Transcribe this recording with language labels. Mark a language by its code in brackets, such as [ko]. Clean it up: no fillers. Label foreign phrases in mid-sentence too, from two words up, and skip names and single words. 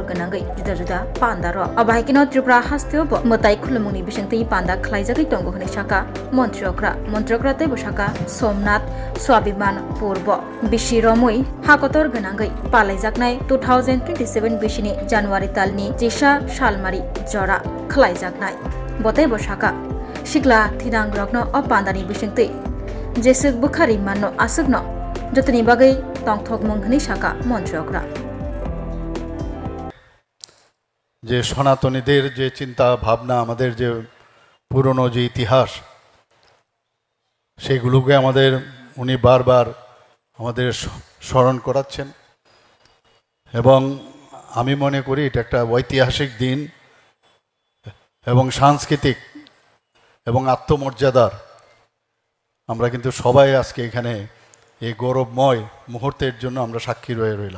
[trp] गनांगै जुदा जुदा पान्दार अबाहायकिनो त्रिपुरा हास्तेअब मताइ खुलमुनि बिसंतै पान्दा खलाइ जागै तंगु हनै साका मन्त्रिग्रा तै बसाका सोमनाथ स्वाभिमान पूर्व बिशि रमै हाकतर गनांगै पालाइ जागनाय 2027 बिशिनि जानुवारि तालनि जिसा सालमारि जरा खलाइ जागनाय बतै बसाका सिगला थिरां रग्न अपान्दानि बिसंतै जेसुक बुखारि माननो आसुकनो जतनि बागै तंथक मुंहनि साका मन्त्रिग्रा [bn] যে সনাতনীদের যে চিন্তা ভাবনা আমাদের যে পুরনো যে ইতিহাস সেগুলোকে আমাদের উনি বারবার আমাদের স্মরণ করাচ্ছেন এবং আমি মনে করি এটা একটা ঐতিহাসিক দিন এবং সাংস্কৃতিক এবং আত্মমর্যাদার আমরা কিন্তু সবাই আজকে এখানে এই গৌরবময় মুহূর্তের জন্য আমরা সাক্ষী রইলাম।